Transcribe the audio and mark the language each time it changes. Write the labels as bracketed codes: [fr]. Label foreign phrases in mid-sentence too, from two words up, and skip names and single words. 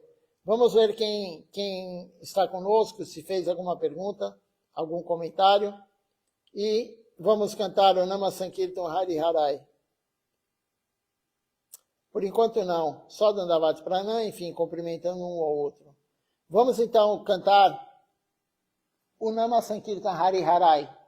[pt] Vamos ver quem está conosco, se fez alguma pergunta, algum comentário. E vamos cantar o [sa] Nama Sankirtan Hari Harai. [pt] Por enquanto não, só [sa] Dandavati Pranam, [pt] enfim, cumprimentando um ao outro. Vamos então cantar o [sa] Nama Sankirtan Hari Harai.